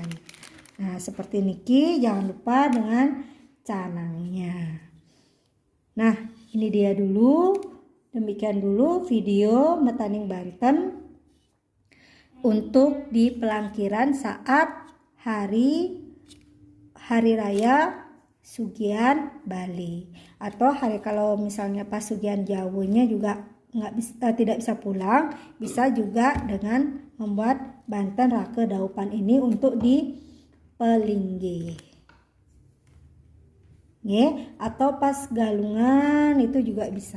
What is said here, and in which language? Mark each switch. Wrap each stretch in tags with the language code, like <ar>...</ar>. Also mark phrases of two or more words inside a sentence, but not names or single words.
<id>Nah, seperti niki, jangan lupa dengan canangnya. Nah, ini dia dulu. Demikian dulu video metaning Banten untuk di Pelangkiran saat hari raya sugihan Bali, atau hari kalau misalnya pas sugihan Jawanya juga tidak bisa pulang, bisa juga dengan membuat Banten rake daupan ini untuk di Pelinggih. Atau pas galungan itu juga bisa.</id>